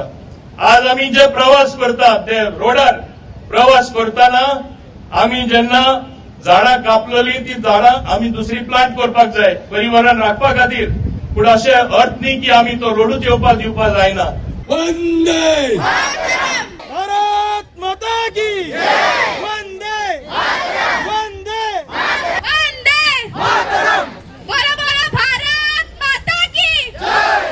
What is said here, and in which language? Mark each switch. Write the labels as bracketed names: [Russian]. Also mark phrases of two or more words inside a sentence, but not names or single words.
[Konkani] आज आमी जे प्रवास करता ते रोडार प्रवास करताना आमी जेन्ना झाडां कापलेली ती झाडां आमी दुसरी प्लांट करपाक जाय पर्यावरण राखपा खातीर। पूण अशें अर्थ न्ही की आमी तो रोडूच येवपाक दिवपाक जायना। [Hindi] वंदे भारत माता की वंदे वंदे वंदे मातरम। बोलो बोलो भारत माता की जय।